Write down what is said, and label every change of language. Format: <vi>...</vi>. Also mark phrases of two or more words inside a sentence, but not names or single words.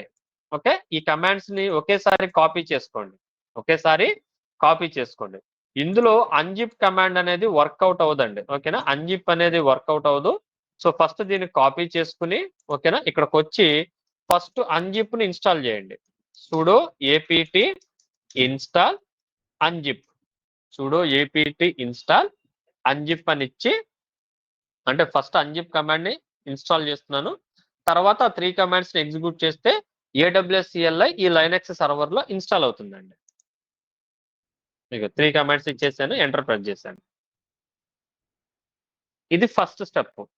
<te>ఓకే, ఈ కమాండ్స్ ని ఒకేసారి కాపీ చేసుకోండి. ఇందులో</te> <en>unzip command</en> <te>అనేది వర్కౌట్ అవ్వదండి. ఓకేనా? అన్జిప్ అనేది వర్కౌట్ అవ్వదు. సో ఫస్ట్ దీన్ని కాపీ చేసుకుని, ఓకేనా, ఇక్కడికి వచ్చి</te> <en>first unzip</en> <te>ని ఇన్స్టాల్ చేయండి.</te> <en>sudo apt install unzip, sudo apt install unzip</en> <te>అని ఇచ్చి, అంటే</te> <en>first unzip command</en> <te>ని ఇన్స్టాల్ చేస్తున్నాను. తర్వాత 3 కమాండ్స్ ని ఎగ్జిక్యూట్ చేస్తే AWS CLI ఈ లైనక్స్ సర్వర్ లో ఇన్స్టాల్ అవుతుందండి. మీకు 3 కమాండ్స్ ఇచ్చేసాను,</te> <en>enter press</en> <te>చేశాను. ఇది</te> <en>first step.</en>